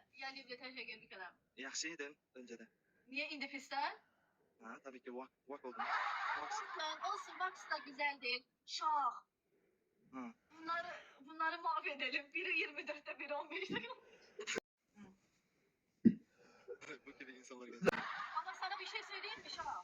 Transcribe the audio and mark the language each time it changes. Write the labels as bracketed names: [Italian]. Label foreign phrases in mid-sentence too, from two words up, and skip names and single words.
[Azerbaijani] Əliyev təşəkkür edirəm. Yaxşı idin öncədə. Niye indi pisdən? [Turkish] Ha, tabii ki vak oldum. Olsun, Vax da güzeldir. Şah. Ha. Bunları mahvedelim. Biri 24'te, biri 15'te. Bu gibi insanlar geldi. Ama sana bir şey söyleyeyim mi Şah?